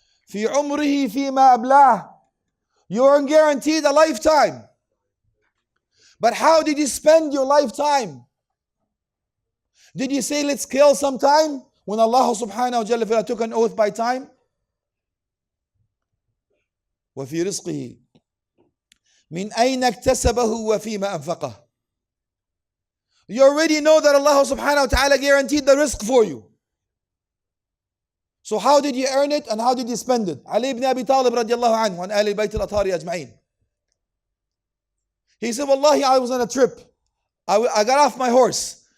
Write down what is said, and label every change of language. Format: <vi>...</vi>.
<ar>في عمره فيما أبلاه.</ar> <en>You're guaranteed a lifetime. But how did you spend your lifetime? Did you say, let's kill some time? When Allah subhanahu wa ta'ala took an oath by time?</en> <ar>وفي رزقه من أين اكتسبه وفيما أنفقه.</ar> <en>You already know that Allah subhanahu wa ta'ala guaranteed the rizq for you. So how did you earn it and how did you spend it? Ali ibn Abi Talib radiallahu anhu, and Ali Bayt al-Atari ajma'in. He said, Wallahi, I was on a trip. I got off my horse.</en>